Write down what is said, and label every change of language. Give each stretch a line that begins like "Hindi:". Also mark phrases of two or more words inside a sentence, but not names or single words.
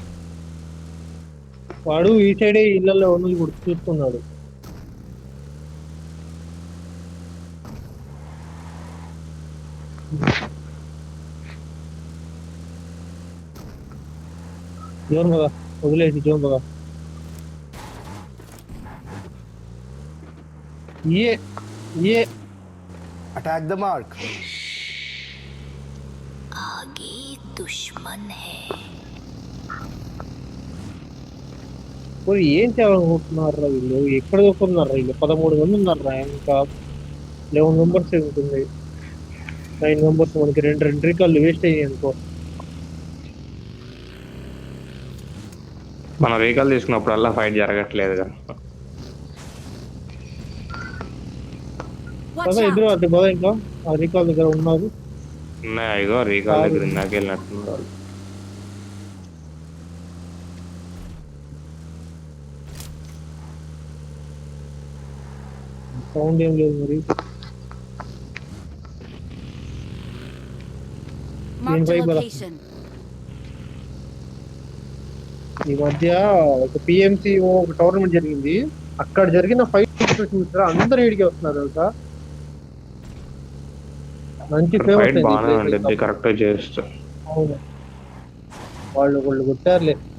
Telugu: వాడు ఈ సైడే ఇళ్లలో ఉన్నది కూడా చూస్తున్నాడు. జోన్ పద, వదిలేసి జోన్ పద.
Hindi: ये
English: attack the mark.
Hindi: आगे दुश्मन है.
Telugu: ఏం చేయాలనుకుంటున్నారా వీళ్ళు? ఎక్కడ దొరుకుతున్నారా వీళ్ళు? 13 మంది ఉన్నారా? ఇంకా 11 మెంబర్స్ ఉంటుంది. 9 మెంబర్స్. మనకి రెండు రికార్డులు వేస్ట్ అయ్యాయి అనుకో. మన వెహికల్ తీసుకున్నప్పుడల్లా ఫైట్ జరగట్లేదుగా.
English: Watch
Telugu: పద ఎదురు
English: out.
Telugu: అంటే పద ఇంకా. ఆ రీకాల్ దగ్గర ఉన్నారు. ఉన్నాయి ఇగో రీకాల్ దగ్గర ఇందాక వెళ్ళినట్టున్నారు వాళ్ళు. సౌండ్ ఏం లేదు మరి.
English: Marked a Invite bala. location.
Telugu: ఈ మధ్య ఒక పిఎంసి ఒక టోర్నమెంట్ జరిగింది. అక్కడ జరిగిన ఫైట్ చూసారా, అందరు ఈడికి వస్తున్నారు తెలుసా. మంచి ఇక్కడ ఫేమస్ ఫైట్ అయింది ఈ బాగానే place. ఉండిద్ది కరెక్ట్ చేస్తూ. అవును, వాళ్ళు కొట్టారులే.